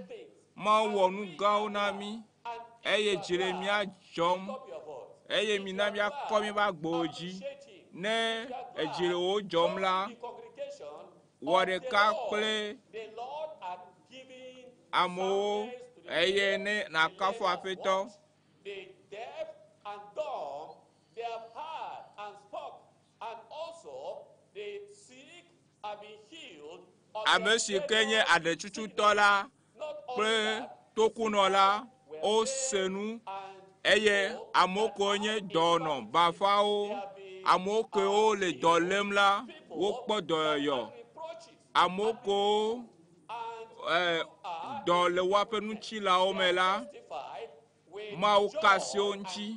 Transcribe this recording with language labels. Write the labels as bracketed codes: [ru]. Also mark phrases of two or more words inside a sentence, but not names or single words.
[ee] Mawu wɔ nu gãwo na mi. Eye dzi le mia dzɔm. Eye mina miakɔ mi ba gbowo dzi. Ne edzi le wo dzɔm la, wɔ ɖeka kple amewo eye ne nakafu Aƒetɔ. [en] The deaf and dumb, they have heard and spoke, and also the sick have been healed. [ee] Ame si ke nye aɖetsututɔ la kple tokunɔ la, o se nu. Eye amewo ke nye dɔnɔ bafawo, amewo kewo le dɔ lém la, wokpɔ dɔyɔyɔ. Amewo kewo dɔ le woaƒe nutsilawo me la, Mawu kasi wo ŋuti.